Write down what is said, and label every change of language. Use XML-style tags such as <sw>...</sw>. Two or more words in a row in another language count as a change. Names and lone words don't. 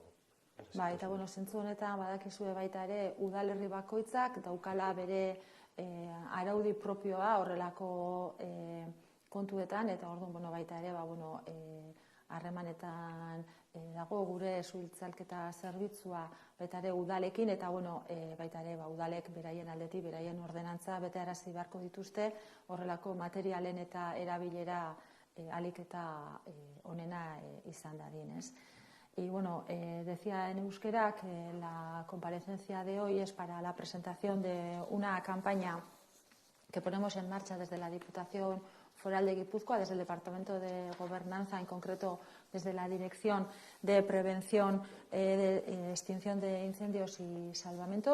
<eu>Eta zentzu honetan badakizue baita ere udalerri bakoitzak daukala bere araudi propioa horrelako kontuetan, eta orduan baita ere harremanetan dago gure suitzalketa zerbitzua baita ere udalekin, eta baita ere udalek beraien aldetik, beraien ordenantza betearazi beharko dituzte horrelako materialen eta erabilera ahalik eta onena izan dadin, ez?</eu> <es>Y decía en euskera que la comparecencia de hoy es para la presentación de una campaña que ponemos en marcha desde la Diputación Foral de Guipúzcoa, desde el Departamento de Gobernanza, en concreto desde la Dirección de Prevención de Extinción de Incendios y Salvamento.</es>